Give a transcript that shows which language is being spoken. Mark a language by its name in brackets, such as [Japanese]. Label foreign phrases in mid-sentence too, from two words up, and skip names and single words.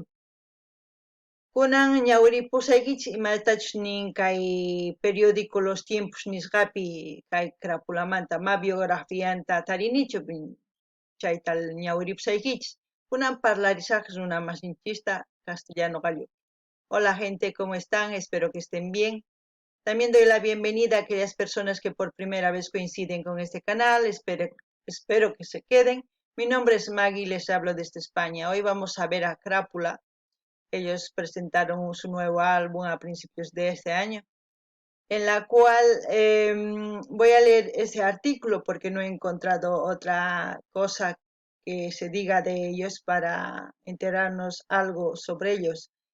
[Quechua] Kunan ñawiripusaykichis imatachus nin kay periódico Los Tiempos nisqapi kay Crápulamanta ma biografianta tarinichu chayta ñawiripusaykichis. Kunan parlarisaq runa masinchista castellano gallo. [Spanish] Hola gente, ¿cómo están? Espero que estén bien. También doy la bienvenida a aquellas personas que por primera vez coinciden con este canal. Espero que se queden. Mi nombre es Maggie y les hablo desde España. Hoy vamos a ver a Crápula. Ellos presentaron su nuevo álbum a principios de este año, en la cual voy a leer ese artículo porque no he encontrado otra cosa que se diga de ellos para enterarnos algo sobre ellos.